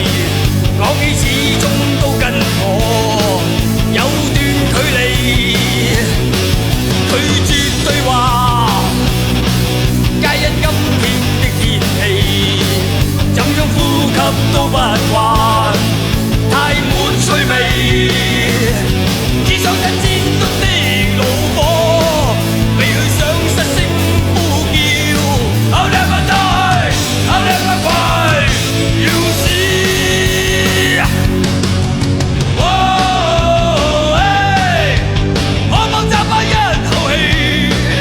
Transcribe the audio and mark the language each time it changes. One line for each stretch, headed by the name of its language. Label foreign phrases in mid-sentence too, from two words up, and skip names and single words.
Cantonese: 講起始終都跟我有段距離，拒絕對話，皆因今天的天氣，怎樣呼吸都不慣，太沒趣味。只想一戰中的怒火，未去想失聲呼叫。
English: I'll never die, I'll never cry, you see。
Cantonese: 哦，可否爭返一口氣？